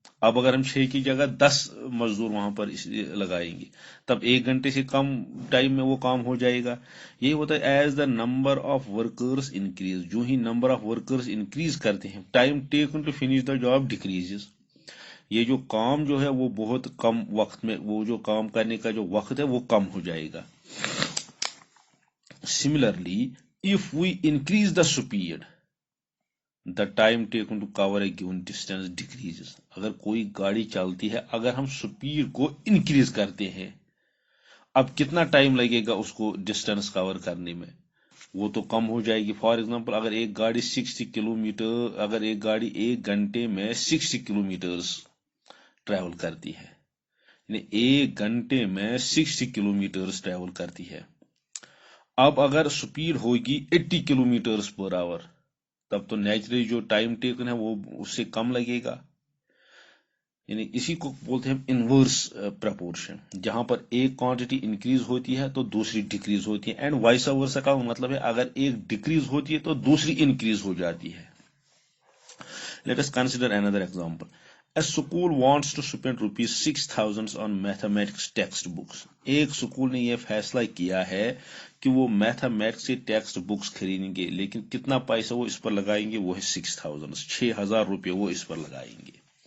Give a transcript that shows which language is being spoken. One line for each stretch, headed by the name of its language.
Urdu: اب اگر ہم 6 کی جگہ 10 مزدور وہاں پر لگائیں گے تب 1 گھنٹے سے کم ٹائم میں وہ کام ہو جائے گا. یہی ہوتا ہے
English: As the number of workers increase. جو ہی number of workers increase کرتے ہیں time taken to finish the job decreases.
Urdu: یہ جو کام جو ہے وہ بہت کم وقت میں، وہ جو کام کرنے کا جو وقت ہے وہ کم ہو جائے گا.
English: Similarly, if we increase the speed, the time taken to cover a given distance decreases.
Urdu: اگر کوئی گاڑی چلتی ہے، اگر ہم سپیڈ کو انکریز کرتے ہیں، اب کتنا ٹائم لگے گا اس کو ڈسٹینس کور کرنے میں، وہ تو کم ہو جائے گی. فار ایگزامپل اگر ایک گاڑی 60 کلومیٹر، اگر ایک گاڑی 1 گھنٹے میں 60 کلومیٹرز ٹریول کرتی ہے، یعنی 1 گھنٹے میں 60 کلومیٹرز ٹریول کرتی ہے. اب اگر سپیڈ ہوگی 80 کلومیٹرز پر آور، تب تو نیچرلی جو ٹائم ٹیکن ہے وہ اس سے کم لگے گا. یعنی اسی کو بولتے ہیں انورس پرپورشن، جہاں پر ایک کوانٹٹی انکریز ہوتی ہے تو دوسری ڈیکریز ہوتی ہے. اینڈ وائس ورسا کا مطلب ہے اگر ایک ڈیکریز ہوتی ہے تو دوسری انکریز ہو جاتی ہے.
English: Let us consider another example. A school wants to spend ₹6,000 on mathematics text books.
Urdu: ایک سکول نے یہ فیصلہ کیا ہے کہ وہ میتھمیٹکس سے ٹیکسٹ بکس خریدیں گے، لیکن کتنا پیسہ وہ اس پر لگائیں گے، وہ ہے 6,000 روپے وہ اس پر لگائیں گے.